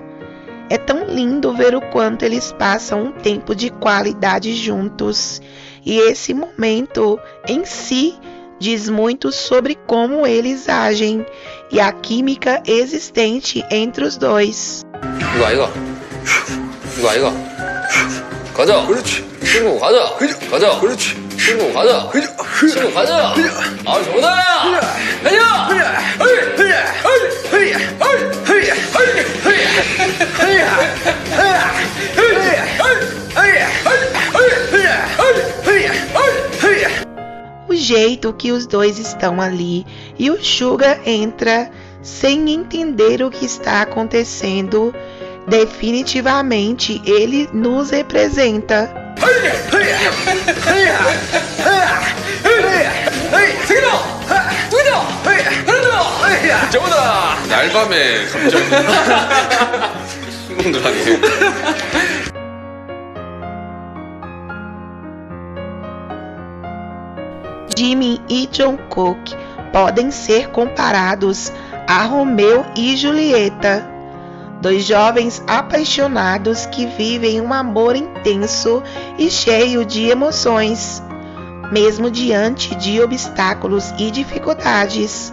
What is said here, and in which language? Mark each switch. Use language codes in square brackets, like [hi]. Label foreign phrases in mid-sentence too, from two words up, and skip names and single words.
[pt] É tão lindo ver o quanto eles passam um tempo de qualidade juntos. E esse momento em si diz muito sobre como eles agem e a química existente entre os dois. [ko] 이거 아이가? 가자. 그렇지. 친구 가자. 가자. 그렇지. 친구 가자. 친구 가자. 아 좋다. [pt] O jeito que os dois estão ali e o Suga entra sem entender o que está acontecendo. Definitivamente ele nos representa. [ko] 저보다 날밤에 갑자기 신공들하네. [pt] Jimin e Jungkook podem ser comparados a Romeu e Julieta, dois jovens apaixonados que vivem um amor intenso e cheio de emoções, mesmo diante de obstáculos e dificuldades.